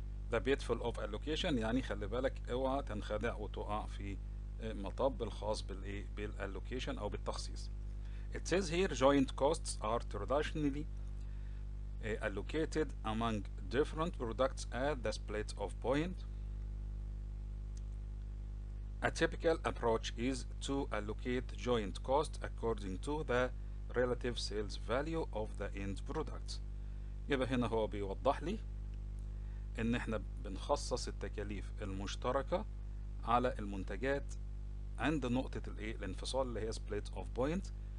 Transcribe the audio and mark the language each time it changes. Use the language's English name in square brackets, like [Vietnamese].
[English] The pitfall of allocation [Arabic] يعني خلي بالك اوعى تنخدع وتقع في مطب الخاص بالallocation او بالتخصيص. [English] It says here joint costs are traditionally allocated among different products at the split of point. A typical approach is to allocate joint cost according to the relative sales value of the end product. [Arabic] يبقى هنا هو بيوضح لي ان احنا بنخصص التكاليف المشتركة على المنتجات عند نقطة الانفصال اللي هي split of point.